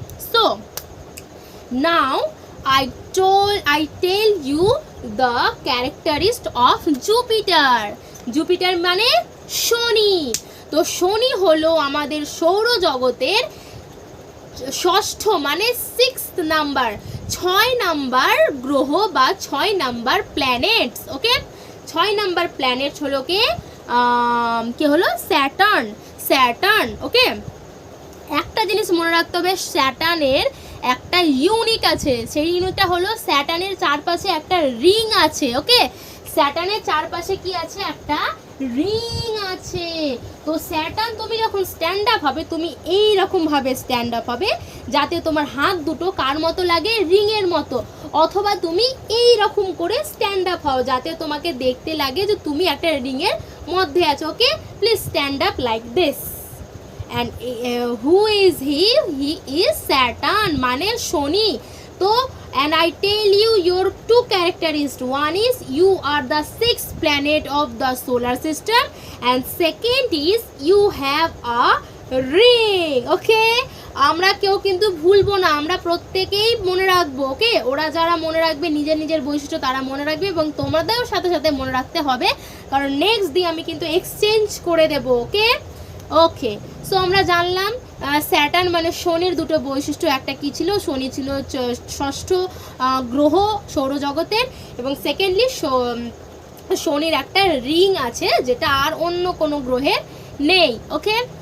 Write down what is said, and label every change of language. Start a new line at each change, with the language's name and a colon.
English: So now I tell you the characteristics of Jupiter.
Bangla: Jupiter মানে শনি। তো শনি হলো আমাদের সৌরজগতের ষষ্ঠ মানে 6th নাম্বার, 6 নাম্বার গ্রহ বা 6 নাম্বার প্ল্যানেটস। ওকে, 6 নাম্বার প্ল্যানেট হলো কে? কি হলো, স্যাটার্ন। স্যাটার্ন, ওকে। একটা জিনিস মনে রাখতে হবে, স্যাটার্নের একটা ইউনিট আছে, সেই ইউনিটটা হলো স্যাটার্নের চারপাশে একটা রিং আছে, ওকে। স্যাটার্নের চারপাশে কি আছে, একটা রিং আছে। তো স্যাটার্ন তুমি যখন স্ট্যান্ড আপ হবে, তুমি এই রকম ভাবে স্ট্যান্ড আপ হবে যাতে তোমার হাত দুটো কার মতো লাগে, রিং এর মতো, অথবা তুমি এই রকম করে স্ট্যান্ড আপ হও যাতে তোমাকে দেখতে লাগে যে তুমি একটা রিং এর মধ্যে আছো, ওকে। Please stand up like this.
English: and who is he is Saturn
Bangla: মানে শনি।
English: তো and I tell you your two characteristics, one is you are the sixth planet of the solar system and second is you have a ring, okay।
Bangla: আমরা কেউ কিন্তু ভুলবো না, আমরা প্রত্যেকেই মনে রাখবো, ওকে। ওরা যারা মনে রাখবে নিজের নিজের বৈশিষ্ট্য তারা মনে রাখবে, এবং তোমাদেরও সাথে সাথে মনে রাখতে হবে, কারণ নেক্সট দিন আমি কিন্তু এক্সচেঞ্জ করে দেবো, ওকে। ওকে, সো আমরা জানলাম স্যাটার্ন মানে শনির দুটো বৈশিষ্ট্য, একটা কি ছিল, শনি ছিল ষষ্ঠ গ্রহ সৌরজগতের, এবং সেকেন্ডলি শনির একটা রিং আছে যেটা আর অন্য কোনো গ্রহের নেই, ওকে।